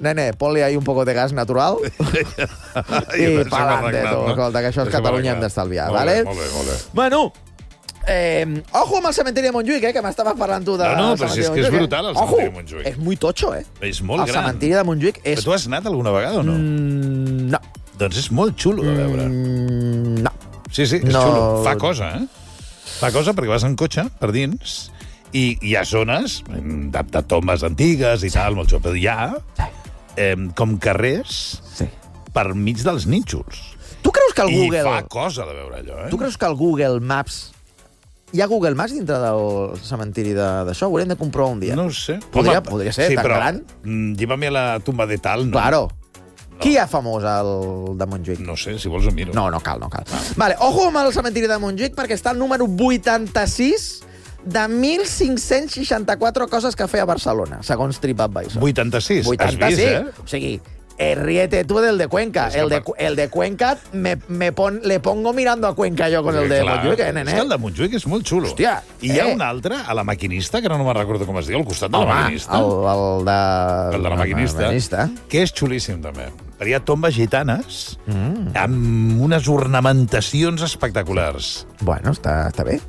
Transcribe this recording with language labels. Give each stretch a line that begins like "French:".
Spanish: Nene, ponle ahí un poco de gas natural.
Catalan: Ja. I pa'lante, tu. No? Escolta, que això és Catalunya, hem d'estalviar. Molt, vale? Molt bé. Bueno... ojo amb el cementiri de Montjuïc, que m'estava parlant tu del cementiri de Montjuïc. No, però és que és brutal, el cementiri de Montjuïc. És
Spanish: muy tocho,
Catalan: eh? És molt gran. El cementiri de Montjuïc és... Però tu has anat alguna vegada o no? No. Doncs és molt xulo de veure. No. Sí, sí, és xulo. Fa cosa, eh? Fa cosa perquè vas en cotxe per dins i hi ha zones de tombes antigues i tal, molt xulo. Però hi ha com carrers per mig dels nínxols. Tu creus que el Google... I fa cosa de veure allò, eh? Tu creus que el Google Maps... Hi ha Google Maps dintre del cementiri d'això? Ho haurem de comprovar un dia. No ho sé. Podria ser, sí, tan però, gran. Lleva-me a la tomba de tal, no?
Spanish: Claro.
Catalan: No. Qui hi ha famós al de Montjuïc? No sé, si vols ho miro. No cal. Ah. Vale, ojo amb el cementiri de Montjuïc, perquè està el número 86 de 1.564 coses que feia a Barcelona, segons TripAdvisor. 86? 86. Has vist, O sigui...
Spanish: Ríete tú del de Cuenca. El de Cuenca le pongo mirando a Cuenca yo con el de Montjuïc.
Catalan: El de Montjuïc és molt xulo. Hòstia, I hi ha un altre, a la Maquinista, que no me'n recordo com es diu, al costat de la Maquinista. El de la Maquinista. Que és xulíssim, també. Hi ha tombes gitanes amb unes ornamentacions espectaculars. Bueno, està bé.